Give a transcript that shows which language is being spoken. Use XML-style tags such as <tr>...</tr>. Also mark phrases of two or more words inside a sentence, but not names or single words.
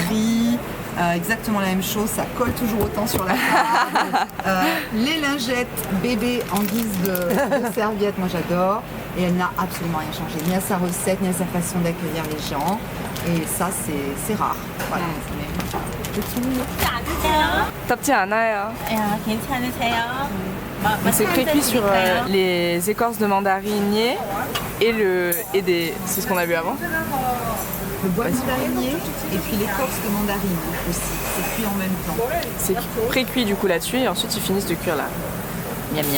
<fr>prix, exactement la même chose, ça colle toujours autant sur la table. Les lingettes bébé en guise de serviette, moi j'adore. Et elle n'a absolument rien changé, ni à sa recette, ni à sa façon d'accueillir les gens. Et ça, c'est rare. Voilà.</fr> <ko>덥지 않아요. 괜찮으세요?</ko> <fr>C'est très cuit sur les écorces de mandarinier et c'est ce qu'on a vu avant. Le bois de mandarinier et puis l'écorce de mandarine aussi. C'est cuit en même temps. C'est pré-cuit du coup là-dessus et ensuite ils finissent de cuire là. Miam miam.</fr>